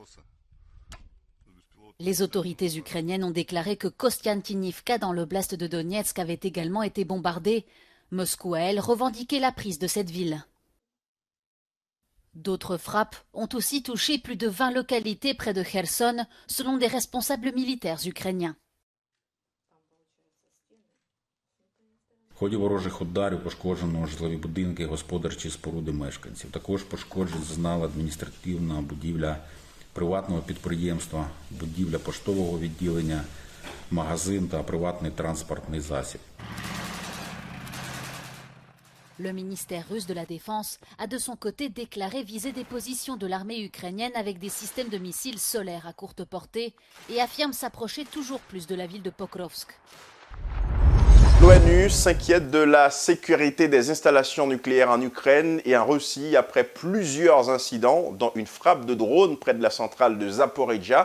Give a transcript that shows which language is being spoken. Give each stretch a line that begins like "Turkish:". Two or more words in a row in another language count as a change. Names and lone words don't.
French: Les autorités ukrainiennes ont déclaré que Kostiantynivka, dans l'oblast de Donetsk, avait également été bombardée. Moscou, à elle, revendiquait la prise de cette ville. D'autres frappes ont aussi touché plus de 20 localités près de Kherson, selon des responsables militaires ukrainiens.
Ukrainian: В ході ворожих ударів пошкоджено житлові будинки, господарчі споруди мешканців. Також пошкоджень зазнала адміністративна будівля приватного підприємства, будівля поштового відділення, магазин та приватний транспортний засіб.
French: Le ministère russe de la Défense a de son côté déclaré viser des positions de l'armée ukrainienne avec des systèmes de missiles solaires à courte portée et affirme s'approcher toujours plus de la ville de Pokrovsk. L'ONU s'inquiète de la sécurité des installations nucléaires en Ukraine et en Russie après plusieurs incidents, dont une frappe de drone près de la centrale de Zaporizhzhia.